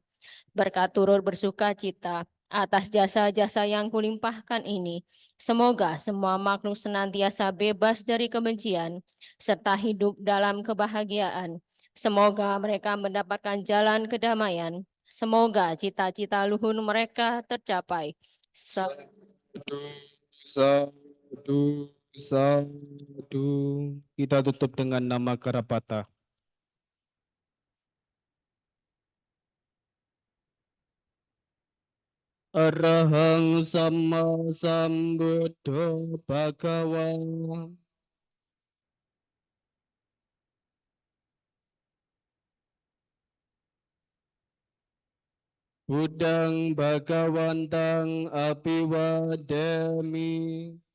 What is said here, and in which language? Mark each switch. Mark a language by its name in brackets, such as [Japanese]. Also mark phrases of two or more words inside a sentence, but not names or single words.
[Indonesian] Berkat turut bersuka cita atas jasa-jasa yang kulimpahkan ini, semoga semua makhluk senantiasa bebas dari kebencian, serta hidup dalam kebahagiaan. Semoga mereka mendapatkan jalan kedamaian. Semoga cita-cita luhur mereka tercapai. [Pali] Sadu, sadu. [Indonesian] Kita tutup dengan nama Karapata. [Pali] Arahang sama sambuddho bhagawa. Budang bhagawantang apiwadami.